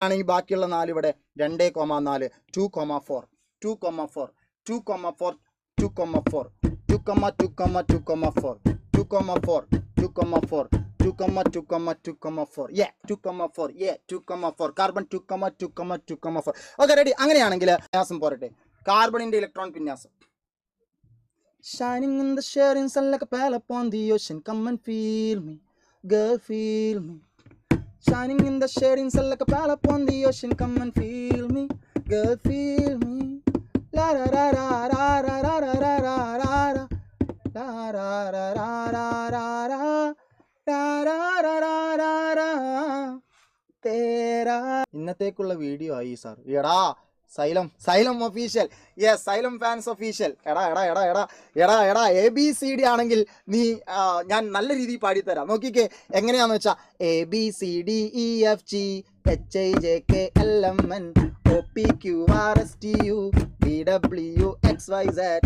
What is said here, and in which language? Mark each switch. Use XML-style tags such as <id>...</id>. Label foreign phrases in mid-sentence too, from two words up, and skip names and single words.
<ml>ആണെങ്കിൽ ബാക്കിയുള്ള 4 ഇവിടെ 2,4 2,4 2,4 2,4 2,4 2,2,2,4 2,4 2,4 2,2,2,4 2,4 കാർബൺ 2,2,2,4.</ml> <en>okay ready.</en> <ml>അങ്ങനെയാണെങ്കിൽ വിന്യാസം പോരട്ടെ. കാർബണിന്റെ ഇലക്ട്രോൺ വിന്യാസം.</ml> <en>Shining in the shading sun like a pearl upon the ocean. Come and feel me, girl, feel me. Shining in the shading sun like a pearl upon the ocean. Come and feel me, girl, feel me. La ra ra ra ra ra ra ra ra ra ra ra la ra ra ra ra ra ra ra ra ra ra ra തേരാ.</en> <ml>ഇന്നത്തേക്കുള്ള വീഡിയോ ആയി സാർ. എടാ സൈലം ഒഫീഷ്യൽ. യെസ്, സൈലം ഫാൻസ് ഒഫീഷ്യൽ. എടാ ABCD ആണെങ്കിൽ നീ ഞാൻ നല്ല രീതിയിൽ പാടിത്തരാം. നോക്കിക്കേ എങ്ങനെയാന്ന് വെച്ചാ ABCDEFGHIJKLMN OPQRSTUVWXYZ.</ml>